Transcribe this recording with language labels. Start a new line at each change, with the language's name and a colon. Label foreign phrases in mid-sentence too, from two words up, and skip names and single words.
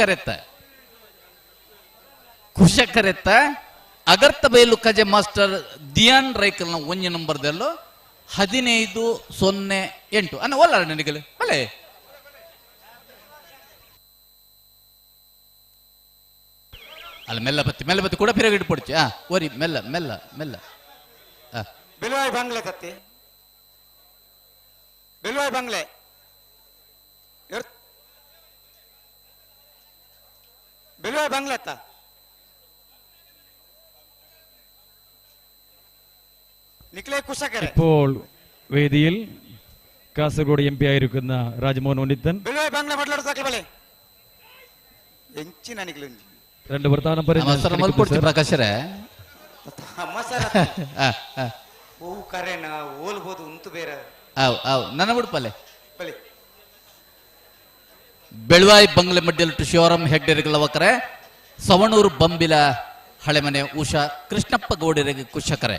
Tulu: ಕರೆತ್ತ ಅಗರ್ತ ಬೈಲು ಕಜ ಮಾಸ್ಟರ್ ದಿಯಾನ್ ರೈಕಲ್ ನ ಒಂಜ ನಂಬರ್ದಲ್ಲೂ 15:08 ಅನ್ನ ಒಲ್ಲಾರ ನನಗಲೆ ಅಲೆ ಅಲ್ಲ ಮೆಲ್ಲ ಬತ್ತಿ ಕೂಡ ಪಿರಗಿಡ್ ಪೊಡ್ಚಿ ಓರಿ ಮೆಲ್ಲ ಬೆಲ್ವಾಯ್ ಬಂಗ್ಲೆ ತತ್ತಿ ಬೆಲ್ವಾಯ್ ಬಂಗ್ಲೆ ಬೆಲ್ವಾಯ್ ಬಂಗ್ಲೆ ಅತ್ತ ನಿಕ್ಲೇ ಕುಶಕರೆ.
Malayalam: ഇപ്പോൾ വേദിയിൽ കാസർഗോഡ് MP ആയിരിക്കുന്ന രാജ്മോഹൻ ഉണ്ണിത്താൻ രണ്ട് പ്രധാന
Tulu: ಪ್ರಕಾಶರೇ ನನ್ನ ಬಿಡ್ಪಲ್ಲೆ ಬೆಳ್ವಾಯಿ ಬಂಗ್ಲೆ ಮಡ್ಡಿಯಲ್ಟು ಶಿವರಾಮ್ ಹೆಗ್ಡೆರಿಗಳವಕರೆ ಸವಣೂರು ಬಂಬಿಲ ಹಳೆಮನೆ ಉಷಾ ಕೃಷ್ಣಪ್ಪ ಗೌಡರಿಗೆ ಕುಶಕರೆ